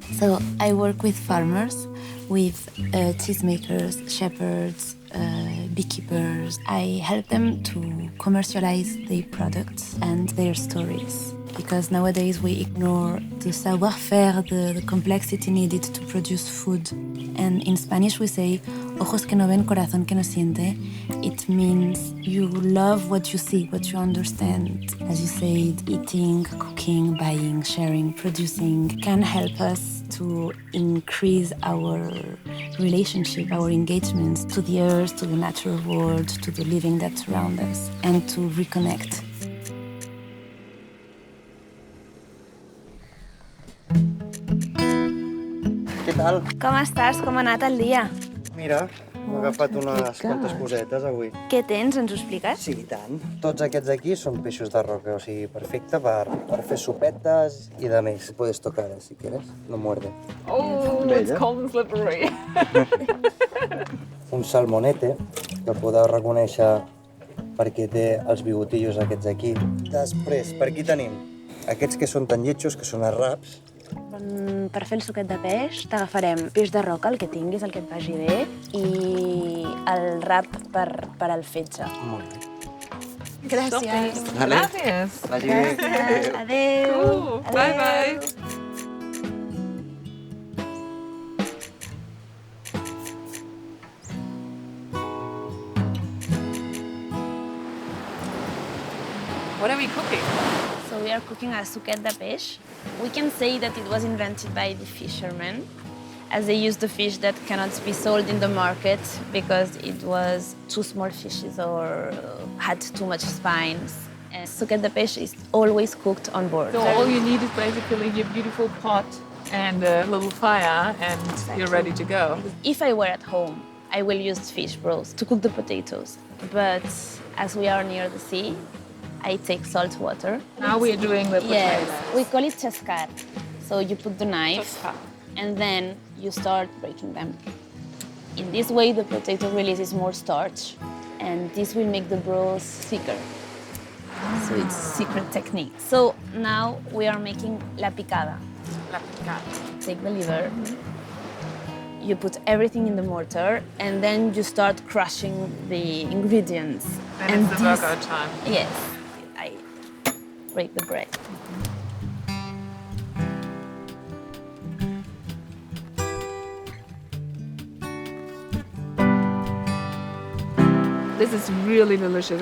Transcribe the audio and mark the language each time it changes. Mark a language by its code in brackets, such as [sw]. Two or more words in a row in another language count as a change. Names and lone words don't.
[en] So I work with farmers, with cheesemakers, shepherds, beekeepers. I help them to commercialize their products and their stories. Because nowadays we ignore the savoir-faire, the complexity needed to produce food. And in Spanish we say, [es] ojos que no ven, corazón que no siente. [en] It means you love what you see, what you understand. As you said, eating, cooking, buying, sharing, producing can help us to increase our relationship, our engagements to the earth, to the natural world, to the living that surrounds us, and to reconnect. [ca] Què tal? Com estàs? Com ha anat el dia? Mira, m'he agafat unes quantes cosetes avui. Què tens? Ens ho expliques? Sí, i tant. Tots aquests aquí són peixos de roca, o sigui, perfecte per fer sopetes i de més. [es] Puedes tocar, si quieres, no muerde. [en] Oh, it's cold and slippery. [ca] Un salmonete, que podeu reconèixer perquè té els bigotillos aquests aquí. Després, per aquí tenim aquests que són tan lletjos, que són els raps. Per fer el suquet de peix t'agafarem peix de roca, el que tinguis, el que et vagi bé, i el rap per al fetge. Molt bé. Gràcies. Gracias. Vagi bé. Gràcies. Adéu. [en] Cool. Bye bye. What are we cooking? So we are cooking a [ca] suquet de peix. [en] We can say that it was invented by the fishermen, as they used the fish that cannot be sold in the market because it was too small fishes or had too much spines. And [ca] suquet de peix [en] is always cooked on board. So all you need is basically your beautiful pot and a little fire and you're ready to go. If I were at home, I will use fish broth to cook the potatoes. But as we are near the sea, I take salt water. Now we are doing the potatoes. Yes, we call it chascar. So you put the knife and then you start breaking them. In this way, the potato releases more starch and this will make the broth thicker. So it's a secret technique. So now we are making [ca] la picada. La picada. [en] Take the liver. You put everything in the mortar and then you start crushing the ingredients. And it's the burger time. Yes, I break the bread. This is really delicious.